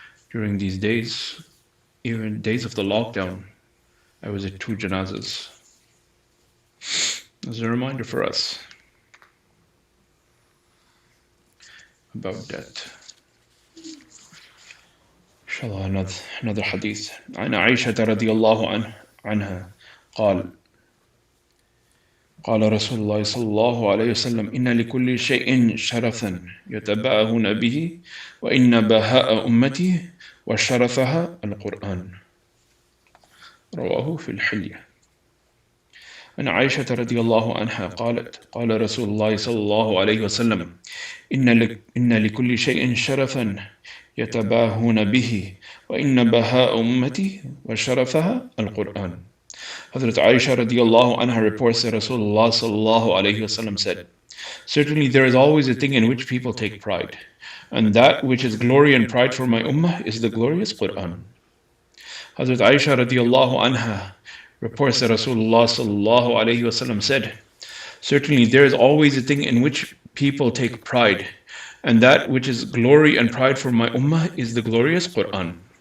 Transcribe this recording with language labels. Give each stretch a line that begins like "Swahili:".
English: During these days, even days of the lockdown, I was at 2 janazas. As a reminder for us about death. Inshallah, another hadith.
Arabic: عن عائشة رضي الله عنها قال قال رسول الله صلى الله عليه وسلم إن لكل شيء شرفا يتباهون به وإن بهاء أمتي وشرفها القرآن رواه في الحلية. عن عائشة رضي الله عنها قالت قال رسول الله صلى الله عليه وسلم إن لكل شيء شرفا يتباهون به وإن بهاء أمتي وشرفها القرآن.
English: Hazrat Aisha radiallahu anha reports that Rasulullah sallallahu alayhi wasallam said, "Certainly there is always a thing in which people take pride, and that which is glory and pride for my ummah is the glorious Quran." Hazrat Aisha radiallahu anha reports that Rasulullah sallallahu alayhi wasallam said, "Certainly there is always a thing in which people take pride, and that which is glory and pride for my ummah is the glorious Quran."